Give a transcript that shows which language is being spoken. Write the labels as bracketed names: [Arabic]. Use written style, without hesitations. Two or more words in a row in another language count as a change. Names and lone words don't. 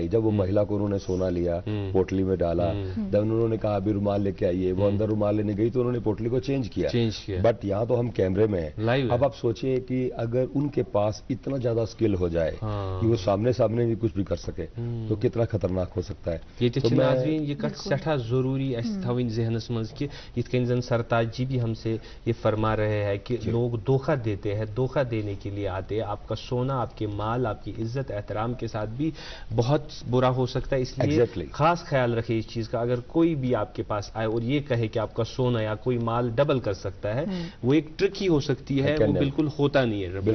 [Hindi] जब वो महिला को उन्होंने सोना लिया, पोटली में डाला, जब उन्होंने कहा अभी रुमाल लेके आइए, वो अंदर रुमाल लेने गई तो उन्होंने पोटली को चेंज किया। बट यहाँ तो हम कैमरे में हैं। अब आप सोचिए कि अगर उनके पास इतना ज्यादा स्किल हो जाए कि वो सामने सामने भी कुछ भी कर सके, तो कितना खतरनाक हो सकता है। ये सठा जरूरी थी [Kashmiri] जहनस मज कि इत कन [Hindi] सरताज जी भी हमसे ये फरमा रहे हैं कि लोग धोखा देते हैं, धोखा देने के लिए आते हैं। आपका सोना, आपके माल, आपकी इज्जत एहतराम के साथ भी बहुत बुरा हो सकता है। इसलिए खास ख्याल रखिए इस चीज का। अगर कोई भी आपके पास आए और ये कहे कि आपका सोना या कोई माल डबल कर सकता है, वो एक ट्रिक ही हो सकती है, वो बिल्कुल होता नहीं है।